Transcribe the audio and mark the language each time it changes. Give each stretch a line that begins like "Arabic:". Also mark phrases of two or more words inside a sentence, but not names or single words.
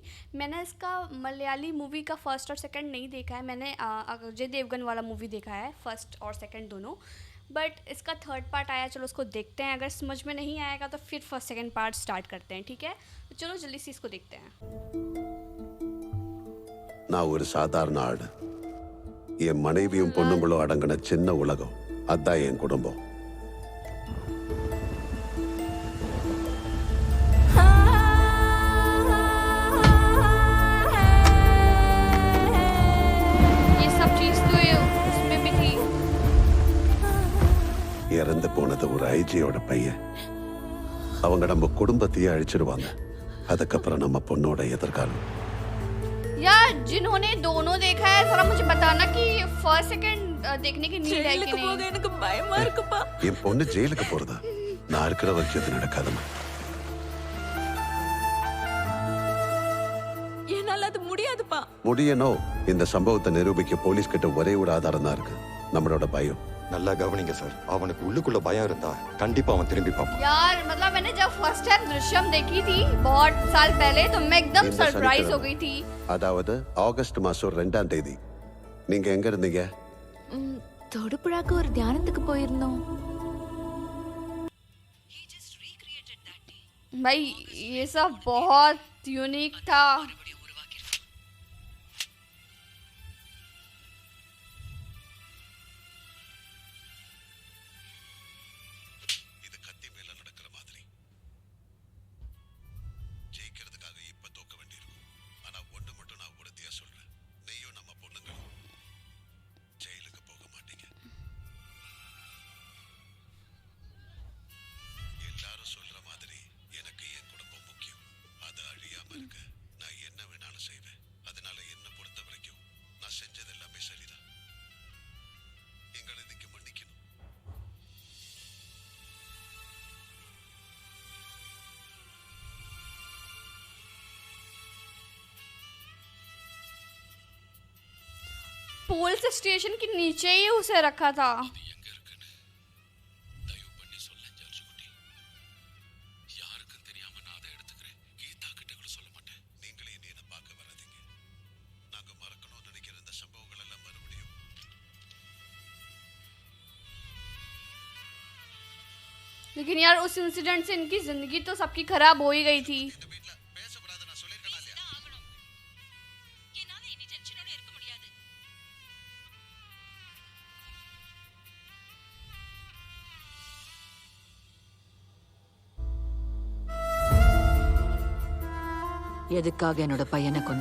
Hindi: मैंने इसका मलयाली मूवी का फर्स्ट और सेकंड नहीं देखा है। मैंने अजय देवगन वाला मूवी देखा है, फर्स्ट और सेकंड दोनों। बट इसका
English: third part
Hindi: आया, चलो उसको देखते हैं। अगर समझ में नहीं आएगा तो फिर
English: first second part start
Hindi: करते हैं, ठीक है? तो चलो जल्दी से इसको देखते हैं।
Tamil: நான் ஒரு சாதாரண ஆடு. என் மனைவியும் பொண்ணுங்களும் அடங்கின சின்ன உலகம். அதான் என் குடும்பம்.
Hindi: ये सब चीज़ तो उसमें भी थी।
Tamil: இறந்து போனது ஒரு ஐஜியோட பையன். அவங்க நம்ம குடும்பத்தையே அழிச்சிடுவாங்க. அதுக்கப்புறம் நம்ம பொண்ணோட எதிர்காலம்.
Hindi: यार जिन्होंने दोनों देखा है जरा मुझे बताना कि
English: first second
Hindi: देखने की नीड है कि नहीं।
Tamil: எனக்கு பயமா இருக்குப்பா. என் பொண்ணு ஜெயிலுக்கு போறதா? நான் இருக்கிற வரைக்கும் அது நடக்காதம்மா. என்னால அது முடியாதுப்பா. முடியணும். இந்த சம்பவத்தை நிரூபிக்க போலீஸ் கிட்ட ஒரே ஒரு ஆதாரம் தான் இருக்கு, நம்மளோட பயம். நல்லா கவனிங்க சார். அவனுக்கு உள்ளுக்குள்ள பயம் இருந்தா கண்டிப்பா அவன் திரும்பி பார்ப்பான்.
Hindi: यार मतलब मैंने जब
English: first time
Hindi: दृश्यम देखी थी बहुत साल पहले तो मैं एकदम
Tamil: இந்த
Hindi: सरप्राइज हो
Tamil: சனிக்கிழமை.
Hindi: गई थी।
Tamil: அதாவது ஆகஸ்ட் மாசம் 2ஆம் தேதி. நீங்க எங்க இருந்தீங்க? தொடுபுழாக்கு ஒரு தியானத்துக்கு போயிருந்தோம்.
Hindi: भाई ये सब बहुत यूनिक था।
Tamil: இது கத்தி மேல நடக்கிற மாதிரி. ஜெயிக்கிறதுக்காக இப்ப தோக்க வேண்டியிருக்கும். ஆனா ஒண்ணு மட்டும் நான் உறுதியா சொல்றேன், நீயும் நம்ம பொண்ணுங்களும் ஜெயிலுக்கு போக மாட்டீங்க. எல்லாரும் சொல்ற மாதிரி எனக்கு என் குடும்பம் முக்கியம். அது அழியாம இருக்க நான் என்ன வேணாலும் செய்வேன். அதனால என்ன பொறுத்த வரைக்கும் நான் செஞ்சது எல்லாமே சரிதான். எங்களை இதுக்கு மன்னிக்கணும்.
Hindi: पुलिस स्टेशन के नीचे ही उसे रखा था।
Tamil: நீங்களே இனி என்னை பார்க்க வராதீங்க. நாங்க மறக்கணும்னு நினைக்கிற இந்த சம்பவங்கள் எல்லாம் மறுபடியும்
Hindi: लेकिन यार उस इंसिडेंट से इनकी जिंदगी तो सबकी खराब हो ही गई थी।
Tamil: இந்த வீட்ல பேசக்கூடாது நான் சொல்லியிருக்கேனா இல்லையா? என்னால இனி டென்ஷனோட இருக்க முடியாது. எதுக்காக என்னோட பையனை கொன்ன?